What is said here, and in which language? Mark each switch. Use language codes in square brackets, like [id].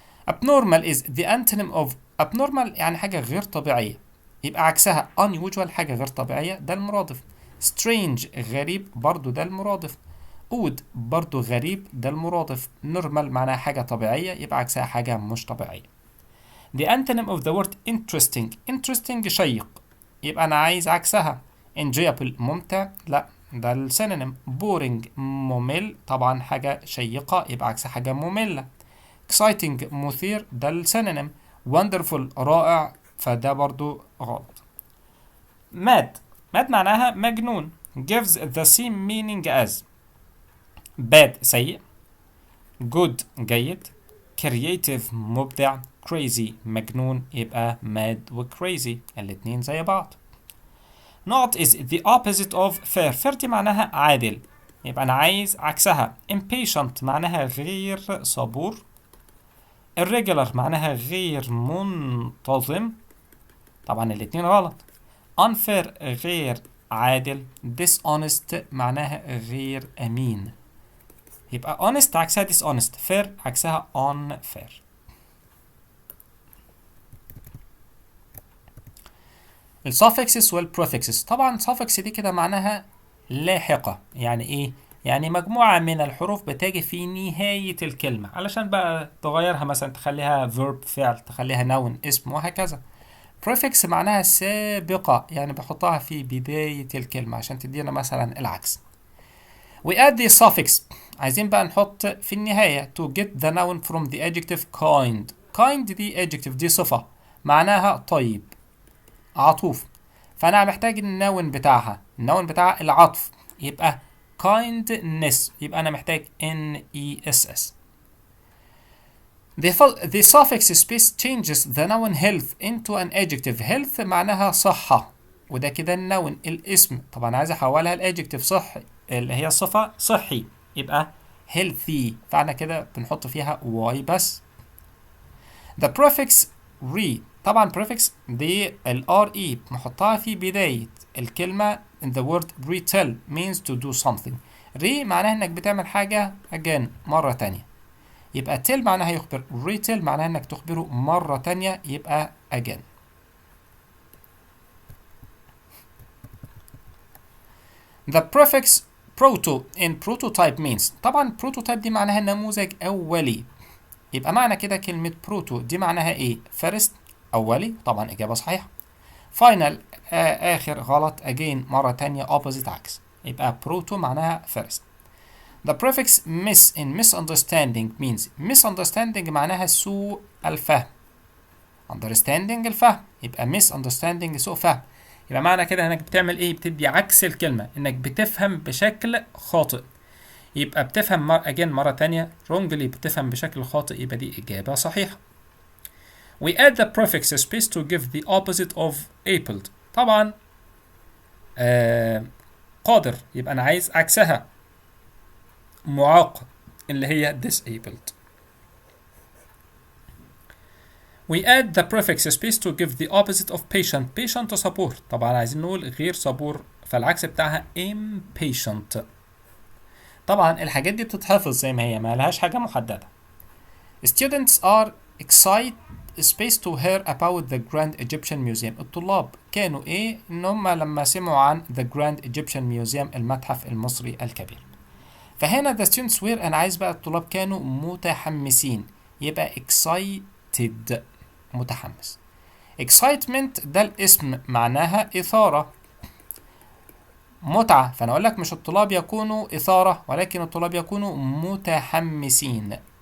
[en] abnormal is the antonym of abnormal [ar] يعني حاجة غير طبيعية، يبقى عكسها unusual حاجة غير طبيعية ده المرادف. strange غريب برضو ده المرادف. odd برضو غريب ده المرادف. normal معناها حاجة طبيعية يبقى عكسها حاجة مش طبيعية. [en] The antonym of the word interesting. [ar] interesting شيق يبقى أنا عايز عكسها. enjoyable ممتع لا ده السينونيم. boring ممل طبعا حاجة شيقة يبقى عكسها حاجة مملة. exciting مثير ده السينونيم. wonderful رائع فده برضو غلط. mad معناها مجنون. [en] gives the same meaning as bad سيء، good جيد، creative مبدع، crazy مجنون، يبقى mad و crazy [ar] الاتنين زي بعض. [en] not is the opposite of fair. [ar] fair دي معناها عادل يبقى أنا عايز عكسها. impatient معناها غير صبور. irregular معناها غير منتظم طبعا الاتنين غلط. unfair غير عادل. dishonest معناها غير أمين يبقى honest عكسها dishonest. [en] fair عكسها unfair. [ar] الsuffixes والprefixes طبعا suffix دي كده معناها لاحقة، يعني ايه؟ يعني مجموعة من الحروف بتجي في نهاية الكلمة علشان بقى تغيرها، مثلا تخليها verb فعل، تخليها noun اسم وهكذا. prefix معناها سابقة يعني بحطها في بداية الكلمة عشان تدينا مثلا العكس. [en] we add the suffix [ar] عايزين بقى نحط في النهاية [en] to get the noun from the adjective kind. [ar] kind دي adjective دي صفة معناها طيب عطوف، فأنا محتاج النون بتاعها، النون بتاعها العطف يبقى kindness يبقى أنا محتاج ness. [en] The suffix space changes the noun health into an adjective. [ar] health معناها صحة وده كده النون الاسم، طبعا عايز أحولها الادجective صحي اللي هي الصفة صحي يبقى healthy، فأنا كده بنحط فيها y بس. [en] The prefix re [ar] طبعا prefix دي ال re نحطها في بداية الكلمة [en] in the word retell means to do something. [ar] re معناها انك بتعمل حاجة again مرة تانية يبقى tell معناها يخبر، retell معناها انك تخبره مرة تانية يبقى again. [en] The prefix proto in prototype means [ar] طبعا prototype دي معناها نموذج أولي، يبقى معنى كده كلمة بروتو دي معناها ايه؟ first أولي طبعا إجابة صحيحة. final آخر غلط. again مرة تانية opposite عكس يبقى بروتو معناها first. [en] The prefix miss in misunderstanding means misunderstanding [ar] معناها سوء الفهم. understanding الفهم يبقى misunderstanding سوء فهم، يبقى معنى كده انك بتعمل ايه؟ بتدي عكس الكلمة انك بتفهم بشكل خاطئ، يبقى بتفهم again مرة تانية wrongly بتفهم بشكل خاطئ يبقى دي إجابة صحيحة. [en] We add the prefix space to give the opposite of able [ar] طبعا قادر يبقى أنا عايز عكسها معاق اللي هي [en] disabled. We add the prefix space to give the opposite of patient. [ar] patient صبور طبعا عايزين نقول غير صبور فالعكس بتاعها impatient. طبعا الحاجات دي بتتحفظ زي ما هي، ما لهاش حاجة محددة. [en] Students are excited space to hear about the Grand Egyptian Museum. [ar] الطلاب كانوا ايه؟ ان هم لما سمعوا عن the Grand Egyptian Museum المتحف المصري الكبير. فهنا the students were، انا عايز بقى الطلاب كانوا متحمسين، يبقى excited متحمس. excitement ده الاسم معناها إثارة، متعة، فأنا أقول لك مش الطلاب يكونوا إثارة ولكن الطلاب يكونوا متحمسين.